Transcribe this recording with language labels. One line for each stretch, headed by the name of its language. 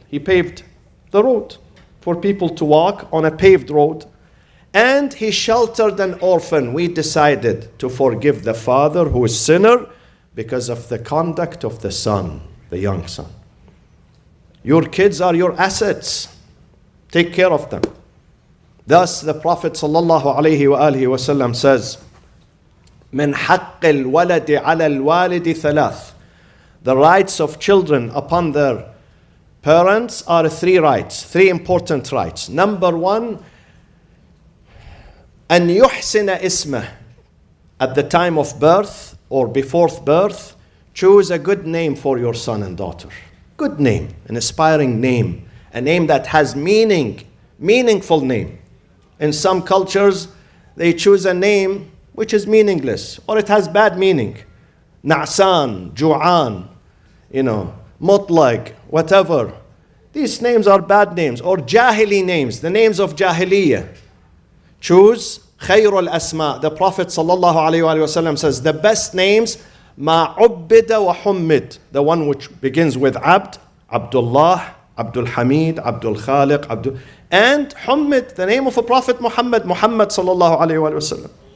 English: He paved the road for people to walk on a paved road. And he sheltered an orphan. We decided to forgive the father who is sinner because of the conduct of the son, the young son. Your kids are your assets. Take care of them. Thus the Prophet ﷺ says,
Arabic: من حق الولد على الوالد ثلاث.
English: The rights of children upon their parents are three rights, three important rights. Number one,
Arabic: أن يحسن اسمه.
English: At the time of birth or before birth, choose a good name for your son and daughter. Good name, an inspiring name, a name that has meaning, meaningful name. In some cultures, they choose a name which is meaningless or it has bad meaning. Na'san, Ju'an, Mutlag, whatever. These names are bad names or Jahili names, the names of Jahiliyyah. Choose
Arabic: خير الأسماء.
English: The Prophet ﷺ says the best names
Arabic: ما عبد وحمد.
English: The one which begins with Abd, Abdullah, Abdul Hamid, Abdul Khaliq, and Hummid, the name of a Prophet Muhammad, Muhammad ﷺ.